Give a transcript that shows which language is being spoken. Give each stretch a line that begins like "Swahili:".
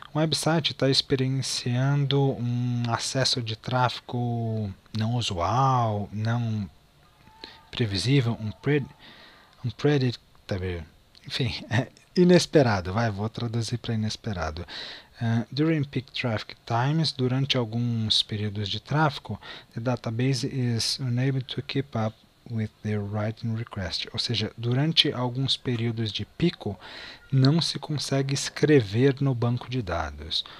Portuguese: Um website está experienciando um acesso de tráfego não usual, não previsível, predictable, enfim, inesperado, vou traduzir para inesperado.
English: During peak traffic times,
Portuguese: durante alguns períodos de tráfego,
English: the database is unable to keep up with the writing request.
Portuguese: Ou seja, durante alguns períodos de pico, não se consegue escrever no banco de dados.